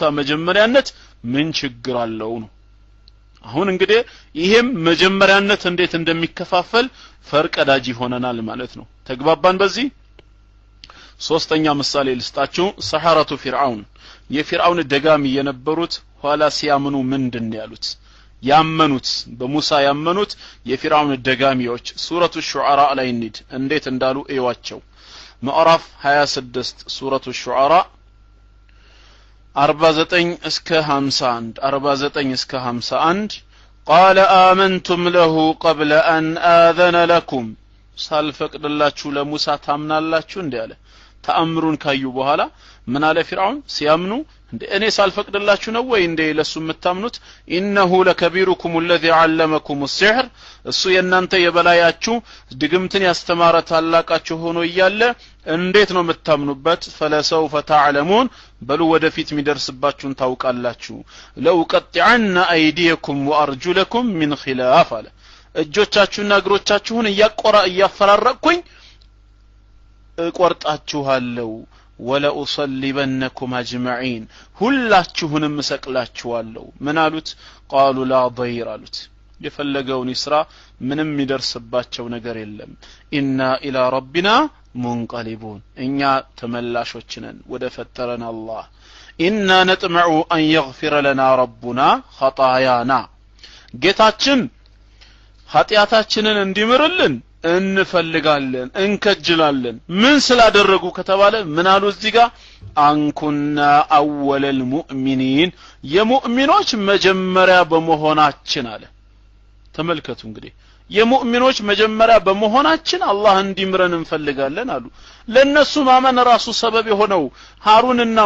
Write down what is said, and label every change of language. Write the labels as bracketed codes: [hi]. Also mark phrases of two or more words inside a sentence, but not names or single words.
[am] መጀመሪያነት ምን ችግር አለው ነው አሁን እንግዲህ ይሄም መጀመሪያነት እንዴት እንደሚከፋፈል ፈርቀዳጅ ሆነናል ማለት ነው ተግባባን በዚህ ሶስተኛ ምሳሌ ልስጣችሁ ሰሐረቱ ፊርዓውን የፊርዓውን ደጋሚ የነበሩት ኋላ ሲያምኑ ምንድን ያሉት ያመኑት በሙሳ ያመኑት የፊርዓውን ደጋሚዎች ሱረቱ ሹዓራ ላይ እንዴት እንዳሉ እዩዋቸው ምዕራፍ 26 ሱረቱ ሹዓራ 49 እስከ 51 49 እስከ 51 [ar] قال آمنتم له قبل أن آذن لكم [am] ሳልፈቅድላችሁ ለሙሳ ታምናላችሁ እንዴ አለ ተአምሩን ካዩ በኋላ ምን አለ ፊርዓውን ሲያምኑ እንዴ እኔ ሳልፈቅድላችሁ ነው ወይ እንዴ ለሱ የምታምኑት [ar] إنه لكبيركم الذي علمكم السحر [am] እሱ የናንተ የበላያችሁ ድግምትን ያስተማረ ታላቃችሁ ሆኖ እያለ እንዴት ነው የምታምኑበት [ar] فلسوف تعلمون [am] በሉ ወደፊት የሚደርስባችሁን ታውቃላችሁ [ar] لأقطعن أيديكم وأرجلكم من خلاف [am] አለ እጆቻችሁና እግሮቻችሁን እያፈራረቅኩኝ እቆርጣችኋለሁ [ar] ولا أصلبنكم أجمعين [am] ሁላችሁንም እሰቅላችኋለሁ ምን አሉት قالوا [ar] لا ضير [am] አሉት የፈለገውን ይስራ ምንም የሚደርስባቸው ነገር የለም [ar] إنا إلى ربنا منقلبون [am] እኛ ተመላሾች ነን ወደ ፈጠረን አላህ [ar] إنا نطمع أن يغفر لنا ربنا خطايانا [am] ጌታችን ኃጢያታችንን እንዲምርልን እንፈልጋለን እንከጅላለን ምን ስላደረጉ ከተባለ ምን አሉ እዚህ ጋር [ar] أن كنا أول المؤمنين [am] የሙእሚኖች መጀመሪያ በመሆናችን አለ ተመልከቱ እንግዲህ የሙእሚኖች መጀመሪያ በመሆናችን አላህ እንዲምረን እንፈልጋለን አሉ ለነሱ ማመን ራሱ ሰበብ የሆነው ሃሩንና